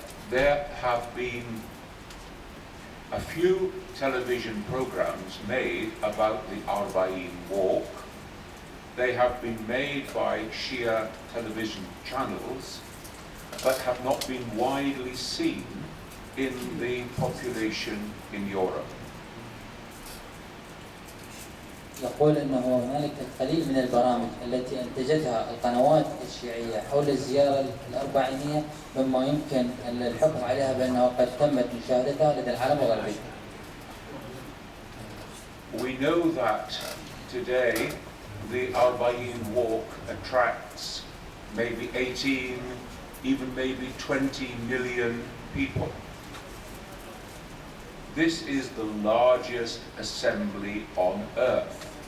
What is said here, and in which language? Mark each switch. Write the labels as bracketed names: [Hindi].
[English] There have been a few television programs made about the Arba'in walk. They have been made by Shia television channels, but have not been widely seen in the population in Europe. [Arabic] يقول انه هنالك القليل من البرامج التي انتجتها القنوات الشيعيه حول الزياره الاربعينيه مما يمكن الحكم عليها بانه قد تمت مشاهدتها لدى العالم الغربي. [English] We know that today the Arba'in walk attracts maybe 18, even maybe 20 million people. This is the largest assembly on earth.